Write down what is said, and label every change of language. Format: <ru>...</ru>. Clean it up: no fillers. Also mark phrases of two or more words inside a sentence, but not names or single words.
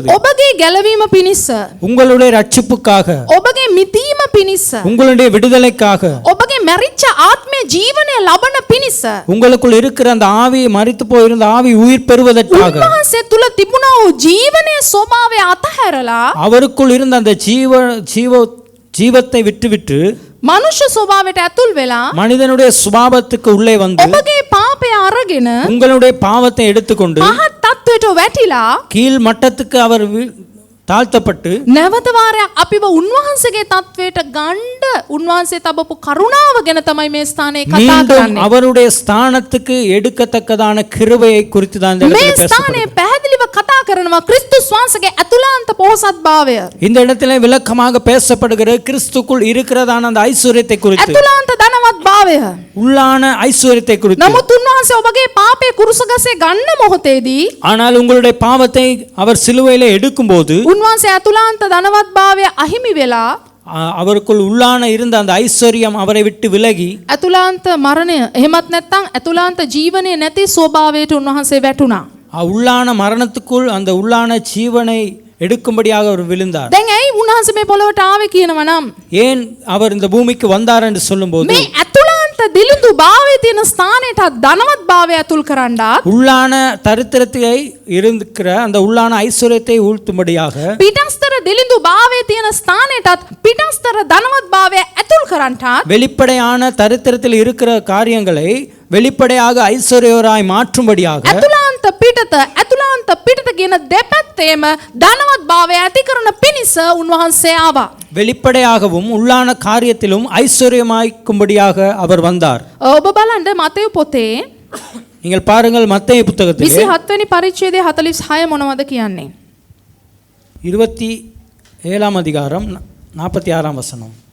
<si>ඔබගේ ගැලවීම පිණිස,</si> <ta>உங்களுடைய ரட்சிப்புக்காக,</ta> <si>ඔබගේ මිදීම පිණිස,</si> <ta>உங்களுடைய விடுதலைக்காக,</ta> <si>ඔබගේ මැරිච්ච ආත්මය ජීවනය ලබන පිණිස,</si> <ta>உங்களுக்குள் இருக்கிற அந்த ஆவி, மரித்து போயிருந்த ஆவி உயிர் பெறுவதற்காக,</ta> <si>උන්වහන්සේ තුල තිබුණා වූ ජීවනයේ ස්වභාවය අතහැරලා</si> <ta>அவருக்குள் இருந்த அந்த ஜீவத்தை விட்டுவிட்டு</ta> <si>මනුෂ්‍ය ස්වභාවයට ඇතුල් වෙලා</si> <ta>மனிதனுடைய சுபாவத்துக்கு உள்ளே வந்து</ta> <si>ඔබගේ පාපය අරගෙන</si> <ta>உங்களுடைய பாவத்தை எடுத்துக்கொண்டு</ta> <si>මහත් තත්වයට වැටිලා</si> <ta>கீழ் மட்டத்துக்கு அவர் தாழ்த்தப்பட்டு</ta> <si>නැවත වාරයක් අපිව උන්වහන්සේගේ තත්වයට ගන්න උන්වහන්සේ තබපු කරුණාව ගැන තමයි මේ ස්ථානයේ කතා</si> <ta>மீண்டும்</ta> <si>කරන්නේ.</si> <ta>அவருடைய ஸ்தானத்துக்கு எடுக்கத்தக்கதான கிருபையை குறித்து தான் இந்த</ta> <si>මේ</si> <ta>இடத்துல</ta> <si>ස්ථානයේ</si> <ta>பேசப்படுகிறது.</ta> <si>පැහැදිලිව කතා කරනවා ක්‍රිස්තුස් වහන්සේගේ අතුලාන්ත පොහොසත් භාවය.</si> <ta>இந்த இடத்துல விளக்கமாக பேசப்படுகிற கிறிஸ்துக்குள் இருக்கிறதான அந்த ஐஸ்வர்யத்தை குறித்து,</ta> <si>අතුලාන්ත ධනවත් භාවය.</si> <ta>உள்ளான ஐஸ்வர்யத்தை குறித்து.</ta> <si>නමුත් උන්වහන්සේ ඔබගේ පාපයේ කුරුසගසේ ගන්න මොහොතේදී</si> <ta>ஆனால் உங்களுடைய பாவத்தை அவர் சிலுவையிலே எடுக்கும்போது</ta> <si>උන්වහන්සේ අතුලාන්ත ධනවත් භාවය අහිමි වෙලා</si> <ta>அவருக்குள் உள்ளான இருந்த அந்த ஐஸ்வர்யம் அவரை விட்டு விலகி</ta> <si>අතුලාන්ත මරණය එහෙමත් නැත්නම් අතුලාන්ත ජීවනයේ නැති ස්වභාවයට උන්වහන්සේ වැටුණා.</si> <ta>உள்ளான மரணத்துக்குள் அந்த உள்ளான ஜீவனை எடுக்கும்படியாக அவர் விழுந்தார்.</ta> <si>දැන් ඇයි උන්වහන්සේ මේ පොළොවට ආවේ කියනවා නම්</si> <ta>ஏன் அவர் இந்த பூமிக்கு வந்தார் என்று சொல்லும்போது</ta> <si>මේ අතුලාන්ත දිලිඳු භාවයේ තියෙන ස්ථානයට ධනවත් භාවය අතුල් කරන්නත්</si> <ta>உள்ளான தரித்திரத்தை இருக்கிற அந்த உள்ளான ஐஸ்வர்யத்தை ஊழ்த்தும்படியாக</ta> <si>පිටස්තර දිලිඳු භාවයේ තියෙන ස්ථානයටත් පිටස්තර ධනවත් භාවය අතුල් කරන්නත්</si> <ta>வெளிப்படையான தரித்திரத்தில் இருக்கிற காரியங்களை வெளிப்படையாக ஐஸ்வர்யராய் மாற்றும்படியாக</ta> <si>අතුලාන්ත පිටත කියන දෙපැත්තේම ධනවත් භාවය ඇති කරන පිණිස උන්වහන්සේ ආවා.</si> <ta>வெளிப்படையாகவும் உள்ளான காரியத்திலும் ஐஸ்வர்யமாய்க்கும்படியாக அவர் வந்தார்.</ta> <si>ඔබ බලන්න මතෙව් පොතේ</si> <ta>நீங்கள் பாருங்கள் மத்தேயு புத்தகத்தில்</ta> <si>27 වෙනි පරිච්ඡේදයේ 46 මොනවද කියන්නේ?</si> <ta>27 7ஆம் அதிகாரம் 46ஆம் வசனம்.</ta>